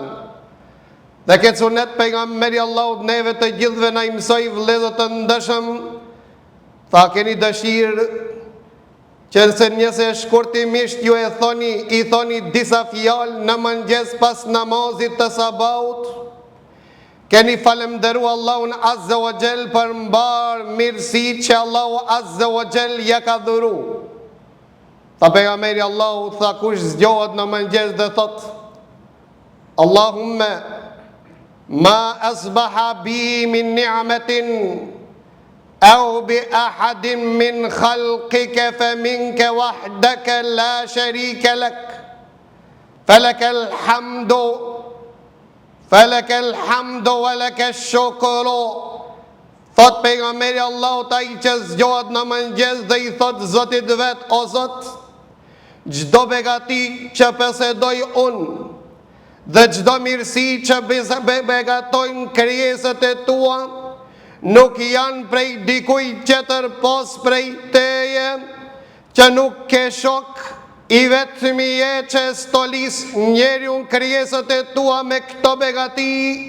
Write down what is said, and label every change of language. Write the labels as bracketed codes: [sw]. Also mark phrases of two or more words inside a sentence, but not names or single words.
[sq] Dhe këtë sunet pejgamberi Allahut neve të gjithëve na i mësoi, vëllezër të ndershëm, tha keni dëshirë që nëse shkurtimisht ju i thoni disa fjalë në mëngjes pas namazit të sabahut, keni falenderu Allahun [ar] عز وجل [sq] për mbar mirësi që Allahu [ar] عز وجل [sq] ja ka dhuru. Tha pejgamberi Allahu, tha kush zgjohet në mëngjes dhe thot: [ar] اللهم ما أصبح بي من نعمة أو بأحد من خلقك فمنك وحدك لا شريك لك فلك الحمد ولك الشكر. Thot pejgamberi Allahut, ai që zgjohet në mëngjes dhe i thot Zotit vet: o Zot, çdo begati që posedoj unë dhe çdo mirësi që begatojnë krijesat e tua, nuk janë prej dikujt tjetër pos prej teje, që nuk ke shok, i vetëmi je që stolis njeriu në krijesat e tua me këto begati.